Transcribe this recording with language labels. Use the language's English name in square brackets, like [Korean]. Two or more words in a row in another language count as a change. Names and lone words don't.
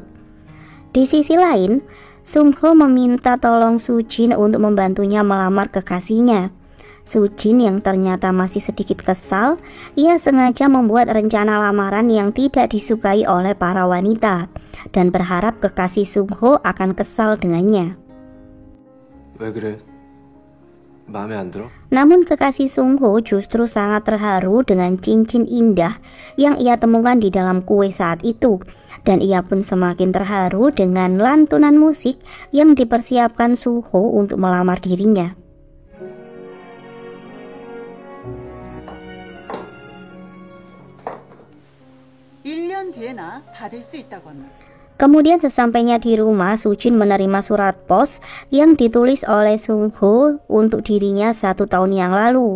[Indonesian] Di sisi lain, Sung Ho meminta tolong Sujin untuk membantunya melamar kekasihnya. Sujin yang ternyata masih sedikit kesal, ia sengaja membuat rencana lamaran yang tidak disukai oleh para wanita dan berharap kekasih Sung Ho akan kesal dengannya. [Korean] 왜 그래? 마음에 안 들어? [Indonesian] Namun kekasih Sung Ho justru sangat terharu dengan cincin indah yang ia temukan di dalam kue saat itu, dan ia pun semakin terharu dengan lantunan musik yang dipersiapkan Sung Ho untuk melamar dirinya. Kemudian sesampainya di rumah, Sujin menerima surat pos yang ditulis oleh Sung Ho untuk dirinya 1 tahun yang lalu.